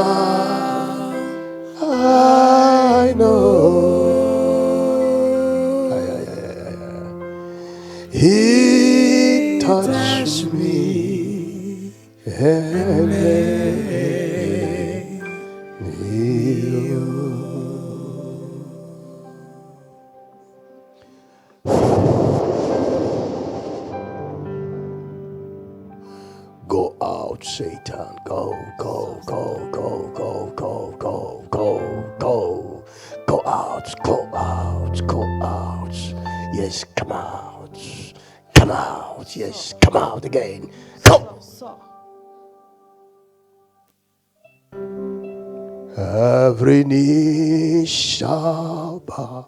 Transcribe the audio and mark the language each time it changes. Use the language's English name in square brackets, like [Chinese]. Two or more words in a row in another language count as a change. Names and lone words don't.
[English] I know He touched me and made me whole. Go out, Satan. Go, go, go, go, go, go, go, go, go. Go out, go out, go out. Yes, come out. Come out. Yes, come out again. Go. Every knee shall bow.